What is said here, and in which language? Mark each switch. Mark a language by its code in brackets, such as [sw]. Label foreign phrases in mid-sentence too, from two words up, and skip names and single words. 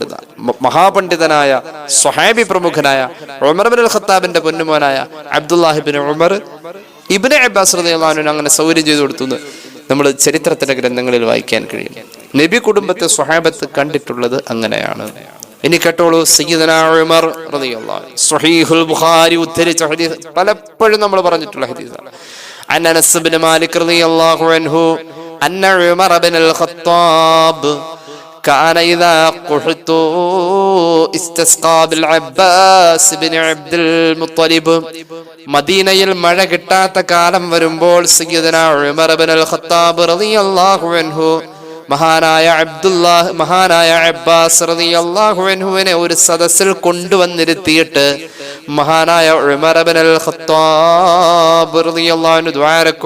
[ml] മഹാപണ്ഡിതനായ സ്വഹാബി പ്രമുഖനായ ഉമർ ഇബ്നുൽ ഖത്താബിന്റെ പൊന്നുമോനായ അബ്ദുല്ലാഹ് ഇബ്നു ഉമർ ഇബ്നു അബ്ബാസ് [ar] رضي الله عنه [ml] അങ്ങനെ സൗകര്യം ചെയ്തു കൊടുത്തു നമ്മൾ ചരിത്രത്തിന്റെ ഗ്രന്ഥങ്ങളിൽ വായിക്കാൻ കഴിയും. നബി കുടുംബത്തെ സ്വഹാബത്ത് കണ്ടിട്ടുള്ളത് അങ്ങനെയാണ്. ഇനി കേട്ടോളൂ, സയ്യിദുനാ ഉമർ [ar] رضي الله عنه [ml] സ്വഹീഹുൽ ബുഖാരി ഉദ്ധരിച്ച ഹദീസ്, പലപ്പോഴും നമ്മൾ പറഞ്ഞിട്ടുള്ള ഹദീസാണ്. [ar] عن أنس بن مالك رضي الله عنه أن عمر بن الخطاب كان إذا قحط استسقى بالعباس بن عبد المطلب. [ml] മദീനയിൽ മഴ കിട്ടാത്ത കാലം വരുമ്പോൾ സയ്യിദുനാ ഉമർ ഇബ്നുൽ ഖത്താബ് [ar] رضي الله عنه [ml] മഹാനായ അബ്ബാസ് [ar] رضي الله عنه [ml] ഒരു സദസ്സിൽ കൊണ്ടുവന്നിരുത്തിയിട്ട് മഹാനായ ഉമർ ഇബ്നുൽ ഖത്താബ് [ar] رضي الله عنه [ml] ദുആരക്കും.